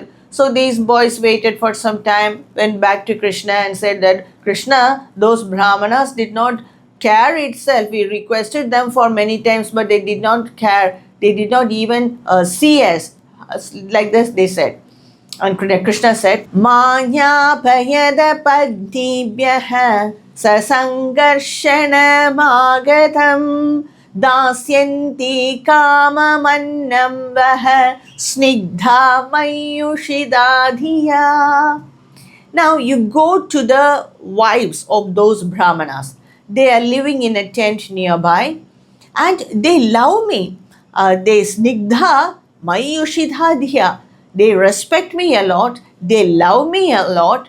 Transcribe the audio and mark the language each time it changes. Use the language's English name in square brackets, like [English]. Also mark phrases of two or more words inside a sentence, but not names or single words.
[English] So these boys waited for some time, went back to Krishna and said that, Krishna, those brahmanas did not care itself. We requested them for many times, but they did not care. They did not even see us. Like this they said. And Krishna said, [Sanskrit] मन्य पयद पद्निभ्यः ससङ्कर्षण मागतम् दास्यन्ति काममन्नं वः स्निग्धा मय्युषितधियः. [English] Now you go to the wives of those brahmanas. They are living in a tent nearby and they love me. They [Sanskrit] स्निग्धा मय्युषितधियः. [English] They respect me a lot. They love me a lot.